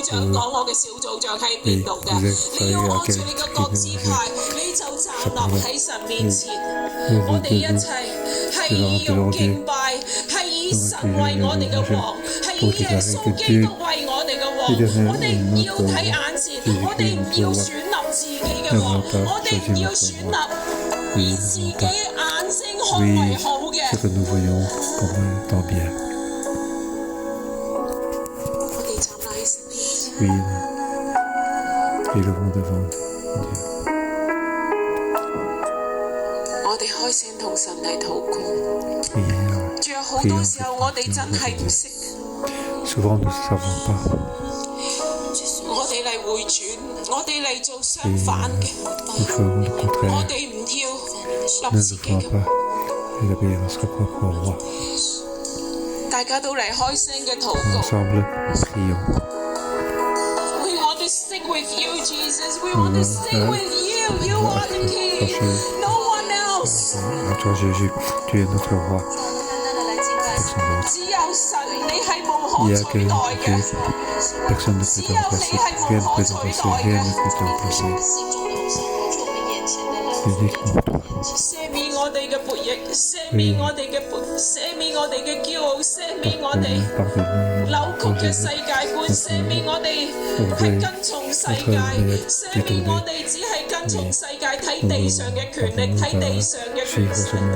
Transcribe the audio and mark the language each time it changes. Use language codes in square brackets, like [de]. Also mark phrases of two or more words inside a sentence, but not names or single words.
[yue] 長講我嘅小組長喺邊度嘅，你要按住你嘅各支派，你就站立喺神面前，我哋一齊係以用敬拜，係以神為我哋嘅王，係以耶穌基督為我哋嘅王，我哋唔要睇眼前，我哋唔要選立自己嘅王，我哋唔要選立以自己眼睛。 [fr] Oui, ce que nous voyons comme étant bien. Oui, et le monde devant Dieu. [yue] 我哋開聲同神嚟禱告。 [fr] Oui, [yue] 仲有好多時候我哋真係唔識。 [fr] Souvent nous ne savons pas. [yue] 我哋嚟回轉，我哋嚟做相反嘅。 [fr] Nous ferons le contraire. [yue] 我哋唔要立自己嘅。 [fr] Et d'obéir à notre propre roi. [yue] 大家都嚟開聲嘅禱告。 [fr] Ensemble, prions. [en] We want to sing with you, Jesus. We want to sing with you. You are the King. No one else. [fr] À toi, Jésus, tu es notre roi. Personne d'autre. [yue] 只有神，你係無 [fr] Il n'y [yue] 可 [fr] a [yue] 取代 [fr] que [yue] 嘅。 [fr] personne ne peut te remplacer. Rien ne peut te remplacer. Rien ne peut te remplacer. Uniquement toi. [yue] 赦免我哋嘅悖逆，赦免我哋嘅赦免我哋嘅驕傲，赦免我哋扭曲嘅世界觀，赦免我哋係跟從世界，赦免我哋只係跟從世界睇地上嘅權力，睇地上嘅權勢。